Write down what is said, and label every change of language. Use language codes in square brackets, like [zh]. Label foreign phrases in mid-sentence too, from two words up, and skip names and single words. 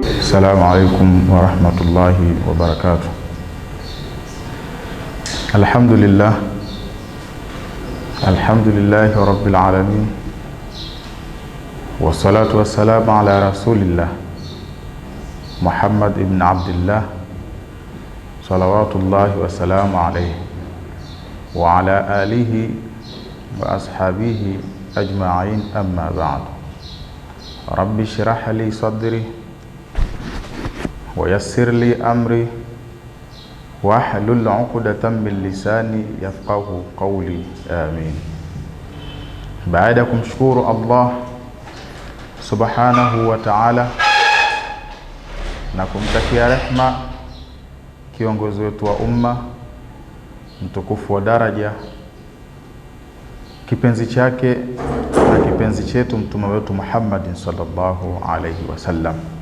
[ar] السلام عليكم ورحمة الله وبركاته. الحمد لله رب العالمين، والصلاة والسلام على رسول الله محمد بن عبد الله صلوات الله وسلام عليه وعلى آله وأصحابه أجمعين. أما بعد، رب اشرح لي صدري ويسر لي أمري واحلل عقدة من لساني يفقه قولي. آمين. [sw] Baada ya kumshukuru Allah [ar] سبحانه وتعالى [sw] na kumtakia rehma kiongozi wetu wa umma, mtukufu wa daraja, kipenzi chake na kipenzi chetu mtume wetu Muhammad [ar] صلى الله عليه وسلم.